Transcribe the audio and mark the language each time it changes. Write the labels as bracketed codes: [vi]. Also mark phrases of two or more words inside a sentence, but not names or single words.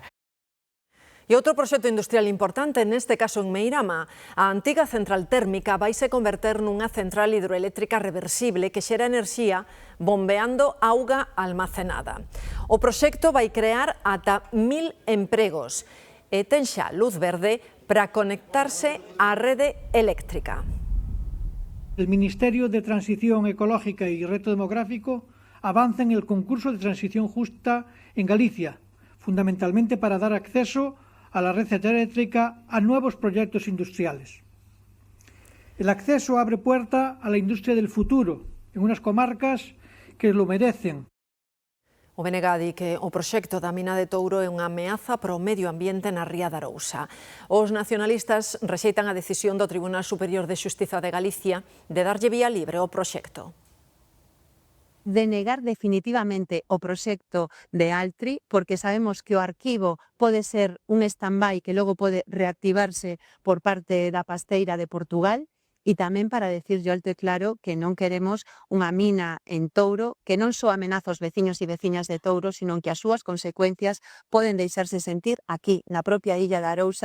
[gl] E outro proxecto industrial importante, neste caso en Meirama, a antiga central térmica vaise converter nunha central hidroeléctrica reversible que xera enerxía bombeando auga almacenada. O proxecto vai crear ata 1000 empregos e ten xa luz verde para conectarse á rede eléctrica. [es] El Ministerio de Transición Ecológica y Reto Demográfico avanza en el concurso de transición justa en Galicia, fundamentalmente para dar acceso a la red eléctrica a nuevos proyectos industriales. El acceso abre puerta a la industria del futuro en unas comarcas que lo merecen. [gl] O BNG di que o proxecto da mina de Touro é unha ameaza para o medio ambiente na ría de Arousa. Os nacionalistas rexeitan a decisión do Tribunal Superior de Xustiza de Galicia de darlle vía libre ao proxecto. Denegar definitivamente o proxecto de Altri, porque sabemos que o arquivo pode ser un stand-by que logo pode reactivarse por parte da Pasteira de Portugal, e tamén para decirlle alto e claro que non queremos unha mina en Touro que non só amenaza os veciños e veciñas de Touro, sino que as súas consecuencias poden deixarse sentir aquí, na propia illa de Arousa.